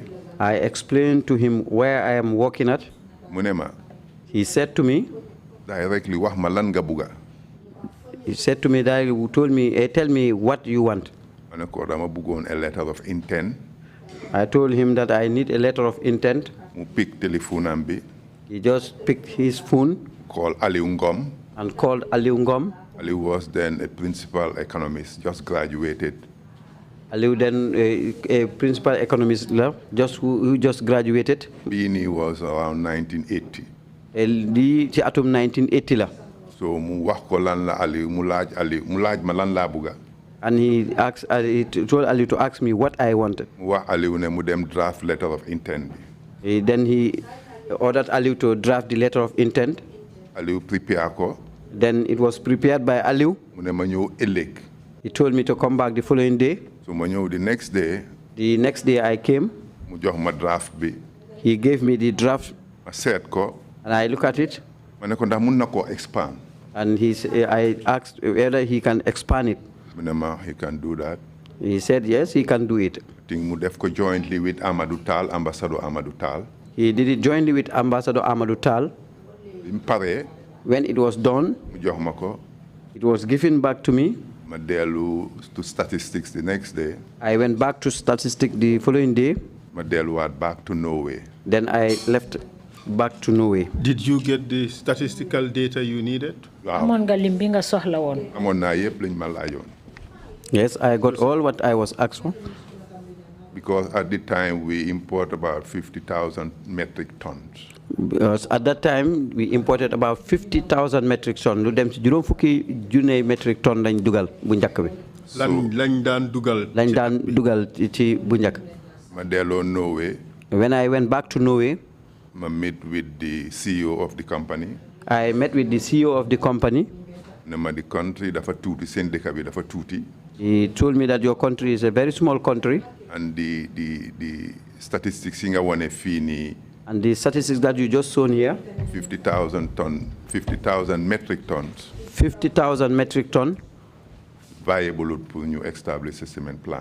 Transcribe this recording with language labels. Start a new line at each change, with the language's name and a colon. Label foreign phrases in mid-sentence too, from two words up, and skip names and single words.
English: I explained to him where I am working at.
Wolof: Mu ne ma.
English: He said to me.
Wolof: Directly wax ma lan nga bëgga.
English: He said to me that he told me, tell me what you want.
Wolof: Ma ne ko dama bëggoon
English: a letter of intent. I told him that I need a letter of intent.
Wolof: Mu pick téléphone am bi.
English: He just picked his phone. Called Aliou Ngom. And called Aliou Ngom. Aliou was then a principal economist, just graduated. Aliou then a principal economist who just graduated. Bini was around 1980.
Wolof: Ci atum 1980 la. So mu wax ko lan la Aliou mu laaj ma lan laa bëgga.
English: And he told Aliou to ask me what I wanted.
Wolof: Mu wax Aliou ne mu dem
English: draft letter of intent
Wolof: bi.
English: Then he ordered Aliou to draft the letter of intent.
Wolof: Aliou prepare ko.
English: Then it was prepared by Aliou.
Wolof: Mu ne ma ñëw ëllëg.
English: He told me to come back the following day.
Wolof: So ma ñëw
English: the next day. The next day I came.
Wolof: Mu jox ma draft bi.
English: He gave me the draft.
Wolof: Ma seet ko.
English: And I look at it.
Wolof: Ma ne ko ndax mun na ko expand.
English: And I asked whether he can expand it.
Wolof: Mu ne ma
English: he can do that. He said yes, he can do it. I think
Wolof: mu def ko
English: jointly with Amadou Tal, Ambassador Amadou Tal. He did it jointly with Ambassador Amadou Tal.
Wolof: Bi mu paree.
English: When it was done, it was given back to me. To statistics the next day. I went back to statistics the following day. Back to Norway. Then I left back to Norway. Did you get the statistical data you needed? Yes, I got all what I was asked for. Because at the time we import about 50,000 metric tons. Because at that time we imported about 50,000 metric tons.
Wolof: Lu dem ci juroom fukki junne
English: metric ton
Wolof: lañ dugal bu ñak bi. Lañ daan dugal ci bu ñak. Ma delo Norway.
English: When I went back to Norway, I met with the CEO of the company. I met with the CEO of the company. The country dafa tuuti, sen dëkk bi dafa tuuti. He told me that your country is a very small country. And the statistics
Wolof: inga wane fini.
English: And the statistics that you just shown here. 50,000 metric tons. 50,000 metric tons. Viable to establish a cement plant.